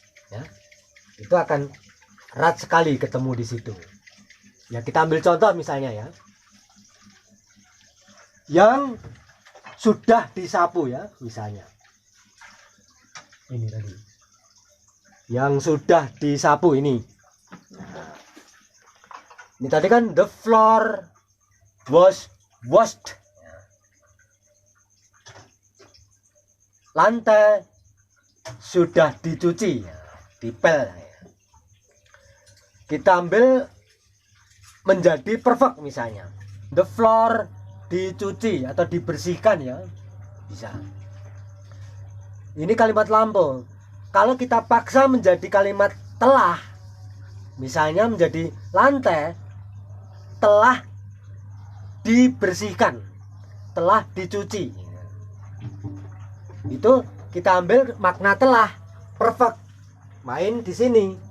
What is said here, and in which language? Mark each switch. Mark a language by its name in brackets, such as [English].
[Indonesian] Ya, itu akan erat sekali ketemu di situ. Ya, kita ambil contoh misalnya ya, yang sudah disapu ya, misalnya ini tadi, yang sudah disapu ini. Ini tadi kan [English] the floor was washed, [Indonesian] lantai sudah dicuci, dipel. Kita ambil menjadi perfect misalnya, the floor dicuci atau dibersihkan ya, bisa. Ini kalimat lampau. Kalau kita paksa menjadi kalimat telah, misalnya menjadi lantai telah dibersihkan, telah dicuci, itu kita ambil makna telah, perfect, main di sini,